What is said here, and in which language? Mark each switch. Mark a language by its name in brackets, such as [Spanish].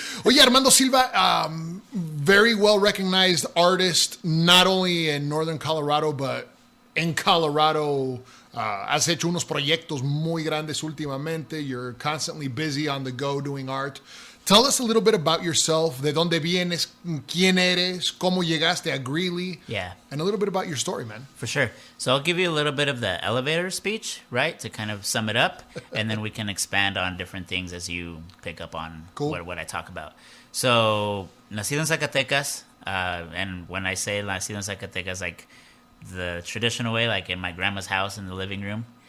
[English] Oye, Armando Silva, very well recognized artist, not only in Northern Colorado, but in Colorado. [Spanish] Has hecho unos proyectos muy grandes últimamente. [English] You're constantly busy on the go doing art. Tell us a little bit about yourself, [Spanish] de dónde vienes, quién eres, cómo llegaste a Greeley. [English] Yeah. And a little bit about your story, man. For sure. So I'll give you a little bit of the elevator speech, right, to kind of sum it up, and then we can expand on different things as you pick up on what I talk about. So, [Spanish] nacido en Zacatecas, [English] and when I say nacido en Zacatecas, like the traditional way, like in my grandma's house in the living room.